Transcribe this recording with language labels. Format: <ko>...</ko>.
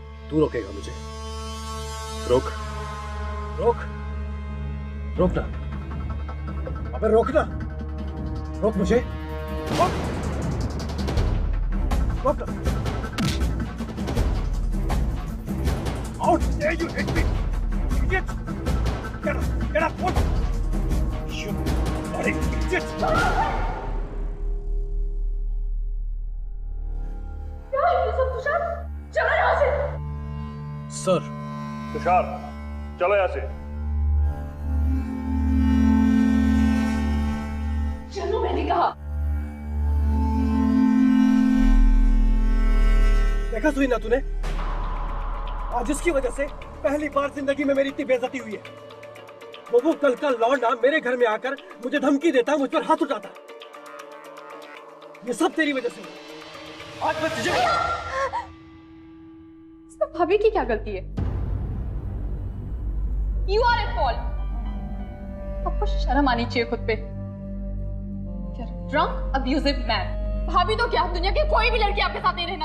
<hi>तू रोकेगा मुझे? रोक रोक रोक ना, अबे रोक ना, रोक मुझे, रोक रोक ना।</hi> <en>How dare you hit me, idiot! Get up, what? You bloody idiot!</en> <hi>क्या है ये सब तुषार? चलो यहाँ से। सर। तुषार, चलो यहाँ से। चलो मैंने कहा। देखा सुई ना तूने? आज इसकी वजह से पहली बार जिंदगी में मेरी इतनी बेइज्जती हुई है। वो कल का लौंडा मेरे घर में आकर मुझे धमकी देता, मुझ पर हाथ उठाता। ये सब तेरी वजह से। आज मैं तुझे इसमें भाभी की क्या गलती है?</hi> <en>You are at fault.</en> <hi>आपको शर्म आनी चाहिए खुद पे।</hi> <en>You're a drunk, abusive man.</en> <hi>भाभी तो क्या, दुनिया की कोई भी लड़की आपके साथ नहीं रहना।</hi>